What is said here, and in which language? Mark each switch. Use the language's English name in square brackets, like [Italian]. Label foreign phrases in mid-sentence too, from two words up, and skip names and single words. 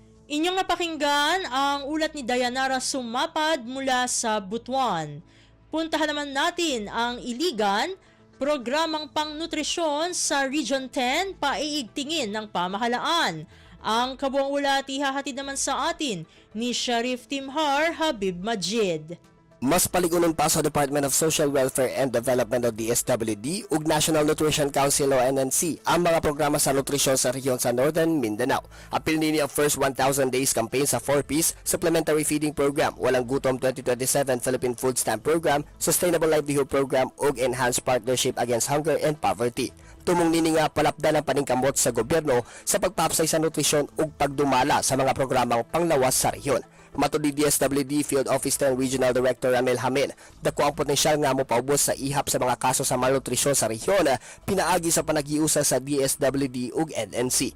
[Filipino] Inyong napakinggan ang ulat ni Dayanara Sumapad mula sa Butuan. Puntahan naman natin ang Iligan, programang pangnutrisyon sa Region 10 paiigtingin ng pamahalaan. Ang kabuang ulat ihahatid naman sa atin ni Sharif Timhar Habib Majid. [Cebuano] Mas paligunon pa sa Department of Social Welfare and Development o DSWD ug National Nutrition Council o NNC ang mga programa sa nutrisyon sa rehiyon sa Northern Mindanao. Apil nini ang first 1,000 days campaign sa 4-piece Supplementary Feeding Program, Walang Gutom 2027 Philippine Food Stamp Program, Sustainable Livelihood Program ug Enhanced Partnership Against Hunger and Poverty. Tumong nini nga palapdan ang paningkamot sa gobyerno sa pagpapsay sa nutrisyon ug pagdumala sa mga programang panglawas sa rehiyon. Matod ni DSWD Field Officer and Regional Director Ramel Hamil, dako ang potensyal nga mo paubos sa ihap sa mga kaso sa malnutrisyon sa rehiyon, pinaagi sa panagiusa sa DSWD ug NNC.